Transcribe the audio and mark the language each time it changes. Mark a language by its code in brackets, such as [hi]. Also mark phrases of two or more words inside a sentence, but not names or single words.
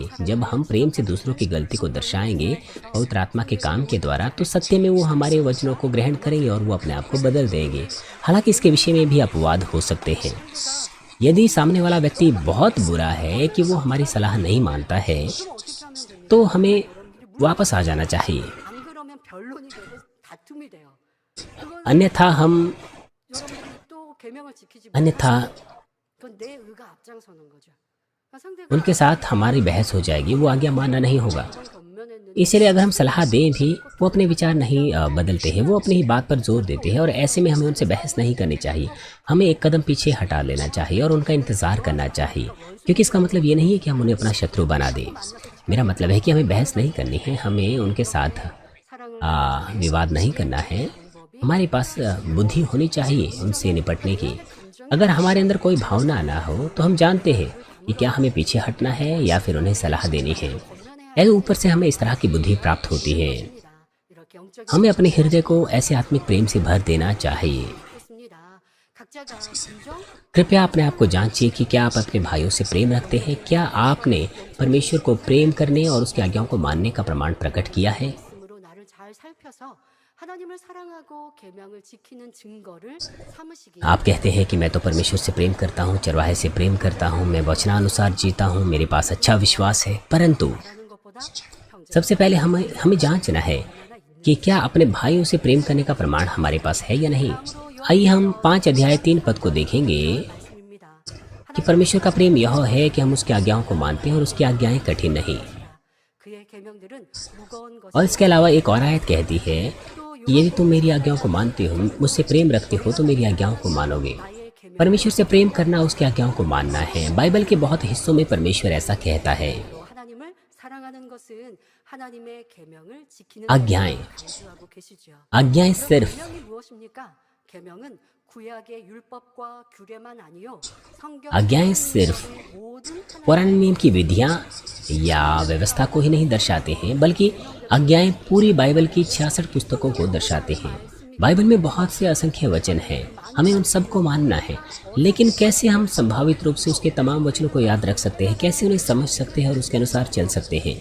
[hi] जब हम प्रेम से दूसरों की गलती को दर्शाएंगे पवित्र आत्मा के काम के द्वारा, तो सत्य में वो हमारे वचनों को ग्रहण करेंगे और वो अपने आप को बदल देंगे। हालांकि इसके विषय में भी अपवाद हो सकते हैं। यदि सामने वाला व्यक्ति बहुत बुरा है कि वो हमारी सलाह नहीं मानता है, तो हमें वापस आ जाना चाहिए, [ko] 안 그러면 변론이 되고 다툼이 돼요. 그건 [hi] अन्यथा हम [ko] 여러분들이 또 계명을 지키지 [hi] अन्यथा [ko] 그건 내 의가 앞장서는 거죠. 그러니까 상대가 [hi] उनके साथ हमारी बहस हो जाएगी, वो आज्ञा मानना नहीं होगा। [ko] 견면했는데 [hi] इसलिए अगर हम सलाह दें भी, वो अपने विचार नहीं बदलते हैं, वो अपनी ही बात पर जोर देते हैं और ऐसे में हमें उनसे बहस नहीं करनी चाहिए। हमें एक कदम पीछे हटा लेना चाहिए और उनका इंतज़ार करना चाहिए, क्योंकि इसका मतलब ये नहीं है कि हम उन्हें अपना शत्रु बना दें। मेरा मतलब है कि हमें बहस नहीं करनी है, हमें उनके साथ [ko] 사랑을 [hi] विवाद नहीं करना है। हमारे पास बुद्धि होनी चाहिए उनसे निपटने की। अगर हमारे अंदर कोई भावना ना हो तो हम जानते हैं कि क्या हमें पीछे हटना है या फिर उन्हें सलाह देनी है। ऐसे ऊपर से हमें इस तरह की बुद्धि प्राप्त होती है। [ko] 이렇게 영적인 [hi] हमें अपने हृदय को ऐसे आत्मिक प्रेम से भर देना चाहिए। [ko] 있습니다. 각자가 인정 [hi] कृपया अपने आप को जांचिए कि क्या आप अपने भाइयों से प्रेम रखते हैं। क्या आपने परमेश्वर को प्रेम करने और उसकी आज्ञाओं को मानने का प्रमाण प्रकट किया है। [ko] 말씀으로 나를 잘 살펴서 하나님을 사랑하고 계명을 지키는 증거를 삼으시기 [hi] आप कहते हैं कि मैं तो परमेश्वर से प्रेम करता हूँ, चरवाहे से प्रेम करता हूँ, मैं वचनानुसार जीता हूँ, मेरे पास अच्छा विश्वास है। परंतु [ko] 바라는 것보다 형제 [hi] सबसे पहले हमें जांचना है कि क्या अपने भाइयों से प्रेम करने का प्रमाण हमारे पास है या नहीं। आइए हम 5 अध्याय 3 पद को देखेंगे [ko] 말씀입니다. [hi] कि परमेश्वर का प्रेम यह है कि हम उसकी आज्ञाओं को मानते हैं और उसकी आज्ञाएं कठिन नहीं। [ko] 그의 계명들은 무거운 [hi] और [ko] 것이 [hi] इसके अलावा एक और आयत कहती है कि यदि तुम मेरी आज्ञाओं को मानते हो, मुझसे प्रेम रखते हो, तो मेरी आज्ञाओं को मानोगे। [ko] 나의 계명을 [hi] परमेश्वर से प्रेम करना उसकी आज्ञाओं को मानना है। बाइबल के बहुत हिस्सों में परमेश्वर ऐसा कहता है। [ko] 또 하나님을 사랑하는 것은 하나님의 계명을 지키는 [hi] आज्ञाएं [ko] 것을 강조하고 계시죠. [hi] आज्ञाएं [ko] 그럼 [hi] सिर्फ [ko] 계명이 무엇입니까? 계명은 구약의 율법과 규례만 아니요 성경 [hi] आज्ञाएं सिर्फ [ko] 모든 [hi] पुराने नियम की विधियां या व्यवस्था को ही नहीं दर्शाते हैं, बल्कि आज्ञाएं पूरी बाइबल की 66 पुस्तकों को दर्शाते हैं। बाइबल में बहुत से असंख्य वचन हैं, हमें उन सबको मानना है। लेकिन कैसे हम संभावित रूप से उसके तमाम वचनों को याद रख सकते हैं, कैसे उन्हें समझ सकते हैं और उसके अनुसार चल सकते हैं?